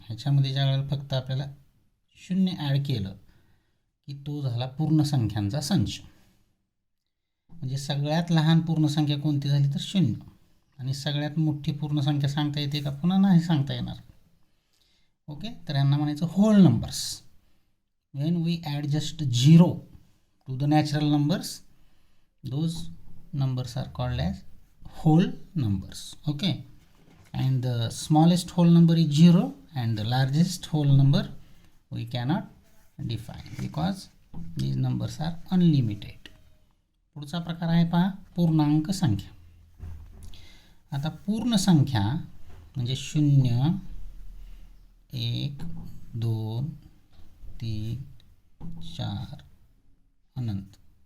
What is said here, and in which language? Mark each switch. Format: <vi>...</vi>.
<mr>ह्याच्यामध्ये ज्या वेळेला फक्त आपल्याला शून्य ॲड केलं की तो झाला पूर्ण संख्यांचा संच. म्हणजे सगळ्यात लहान पूर्ण संख्या कोणती झाली तर शून्य. आणि सगळ्यात मोठी पूर्ण संख्या सांगता येते का पुन्हा नाही सांगता येणार. ओके, तर यांना म्हणायचं hole numbers.</mr> <en>when we add just 0 to the natural numbers, those numbers are called as whole numbers. Okay, and the smallest whole number is 0 and the largest whole number we cannot define because these numbers are unlimited.</en> <mr>पुढचा प्रकार आहे पहा पूर्णांक संख्या. आता पूर्ण संख्या म्हणजे 0 1 2 3 4 अनंत.</mr>